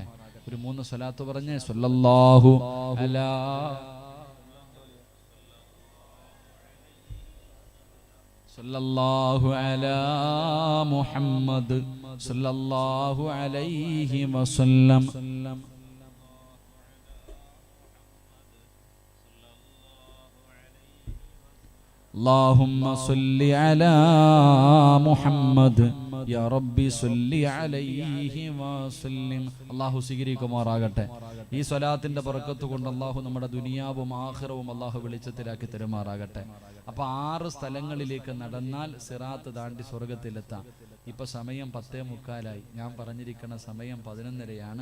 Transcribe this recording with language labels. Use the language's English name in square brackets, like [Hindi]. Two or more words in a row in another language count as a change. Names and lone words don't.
[Malayalam] ഒരു 3 സ്വലാത്ത് പറഞ്ഞേ, [Arabic] صلى الله على صلى الله على محمد صلى الله عليه وسلم. اللهم صل على محمد يا ربي صل عليه وسلم. [Malayalam] അല്ലാഹു സ്വീകരിക്കുമാറാകട്ടെ. ഈ സ്വലാത്തിന്റെ ബറക്കത്ത് കൊണ്ട് അല്ലാഹു നമ്മുടെ ദുനിയാവും ആഖിറവും അല്ലാഹു വെളിച്ചത്തിലാക്കി തരുമാറാകട്ടെ. അപ്പൊ 6 സ്ഥലങ്ങളിലേക്ക് നടന്നാൽ സിറാത്ത് താണ്ടി സ്വർഗത്തിലെത്താം. ഇപ്പൊ സമയം 10:45. ഞാൻ പറഞ്ഞിരിക്കുന്ന സമയം 11:30.